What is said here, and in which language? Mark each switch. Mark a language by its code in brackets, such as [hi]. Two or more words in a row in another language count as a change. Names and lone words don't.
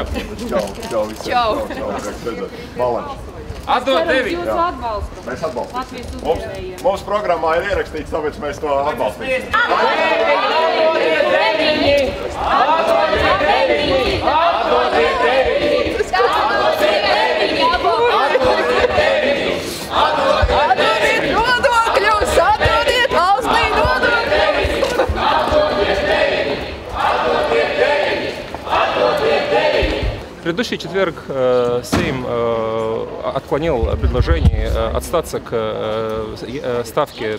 [lv] Čau. Atdod 9. Mēs atbalstam. Mums programmā ir ierakstīts, tāpēc mēs to atbalstīsim. Atdodiet 9. Atdodiet 9. Atdodiet 9. [ru] В предыдущий четверг Сейм отклонил предложение отстаться к ставке